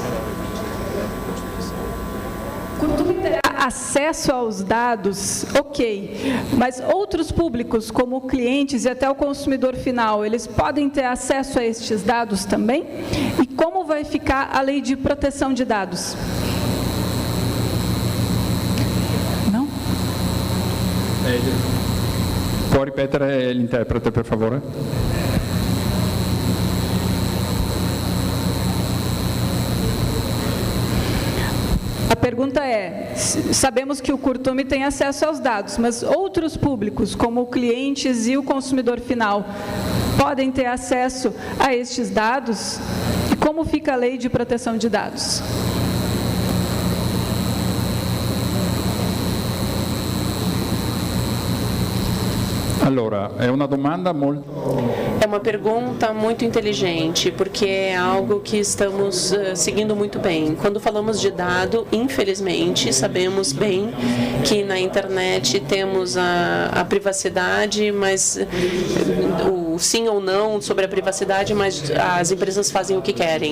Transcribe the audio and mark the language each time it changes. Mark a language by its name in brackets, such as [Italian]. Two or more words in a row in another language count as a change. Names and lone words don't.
[Portuguese] Acesso aos dados, ok, mas outros públicos, como clientes e até o consumidor final, eles podem ter acesso a estes dados também? E como vai ficar a lei de proteção de dados? Não? [Italian] Può ripetere l'interprete, per favore? [Portuguese] A pergunta é, sabemos que o Curtume tem acesso aos dados, mas outros públicos, como clientes e o consumidor final, podem ter acesso a estes dados? E como fica a lei de proteção de dados? [Italian] Allora, è una domanda molto... [Portuguese] É uma pergunta muito inteligente, porque é algo que estamos seguindo muito bem. Quando falamos de dado, infelizmente, sabemos bem que na internet temos a privacidade, mas o sim ou não sobre a privacidade, mas as empresas fazem o que querem.